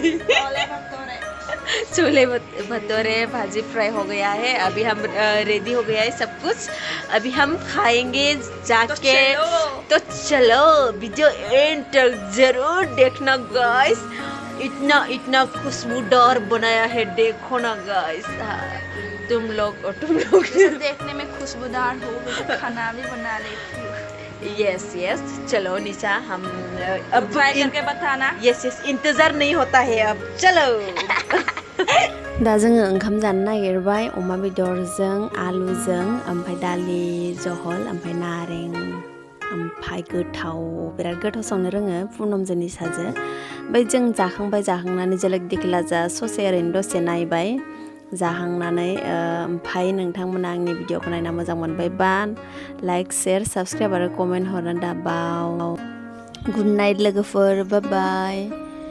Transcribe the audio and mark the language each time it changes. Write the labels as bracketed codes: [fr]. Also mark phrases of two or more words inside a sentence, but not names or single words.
[hi] छोले भटूरे भाजी फ्राई हो गया है अभी हम रेडी हो गया है सब कुछ अभी हम खाएंगे जाके तो चलो [en] video end [hi] तक जरूर देखना गाइस इतना खुशबूदार बनाया है देखो ना गाइस तुम लोग देखने में खुशबूदार हो खाना भी बना लेती हूँ यस चलो निशा हम अब ट्राई करके बताना यस इंतजार नहीं होता है अब चलो [brx] दा जोङो ओंखाम जानो नागिरबाय अमा बेदरजों आलुजों ओमफ्राय दालि जहल ओमफ्राय ओमफ्राय गोथाव बिराद गोथाव संनो रोङो पुनमजोंनि साजो ओमफ्राय जों जाखांनानै जेलेक दिखला जा ससे ओरैनो दसे नायबाय जाहांनानै ओमफ्राय नोंथांमोना आंनि भिडिअखौ नायना मोजां मोनबायबा [en] like share subscribe [brx] आरो कमेन्ट हरनो दाबाव [en] good night [brx] लोगोफोर [en] bye bye